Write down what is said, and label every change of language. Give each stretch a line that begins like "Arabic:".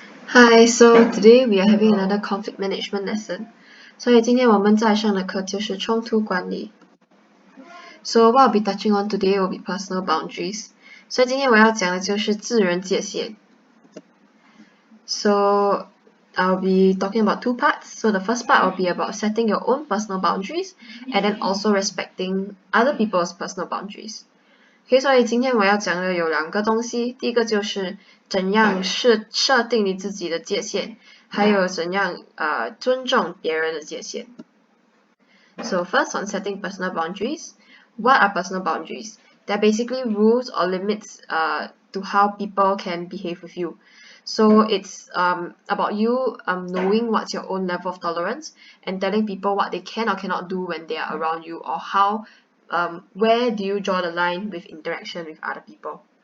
English: Hi, so today we are having another conflict management lesson.
Chinese: 所以今天我们在上的课就是冲突管理。
English: So what I'll be touching on today will be personal boundaries.
Chinese: 所以今天我要讲的就是自人界限。
English: So I'll be talking about two parts. So the first part will be about setting your own personal boundaries and then also respecting other people's personal boundaries.
Chinese: OK， 所以今天我要讲的有两个东西，第一个就是怎样设定你自己的界限，还有怎样尊重别人的界限。
English: So first on setting personal boundaries, what are personal boundaries? They're basically rules or limits to how people can behave with you. So it's about you knowing what's your own level of tolerance and telling people what they can or cannot do when they are around you or how where do you draw the line with interaction with other people?